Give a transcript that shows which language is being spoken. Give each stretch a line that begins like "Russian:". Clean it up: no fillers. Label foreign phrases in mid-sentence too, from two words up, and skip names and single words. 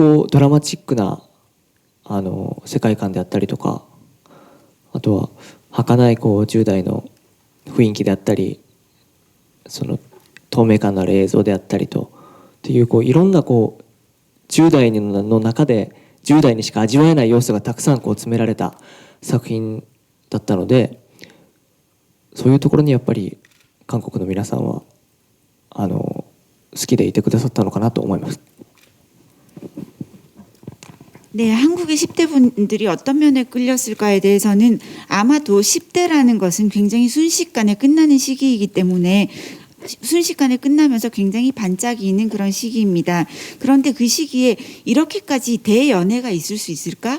Japanese: こうドラマチックな世界観であったりとか、あとは儚いこう10代の雰囲気であったり、その透明感のある映像であったりとっていうこういろんなこう10代の中で10代にしか味わえない要素がたくさんこう詰められた作品だったので、そういうところにやっぱり韓国の皆さんは好きでいてくださったのかなと思います。
Korean: 네, 한국의 10대 분들이 어떤 면에 끌렸을까에 대해서는 아마도 10대라는 것은 굉장히 순식간에 끝나는 시기이기 때문에 순식간에 끝나면서 굉장히 반짝이는 그런 시기입니다. 그런데 그 시기에 이렇게까지 대연애가 있을 수 있을까?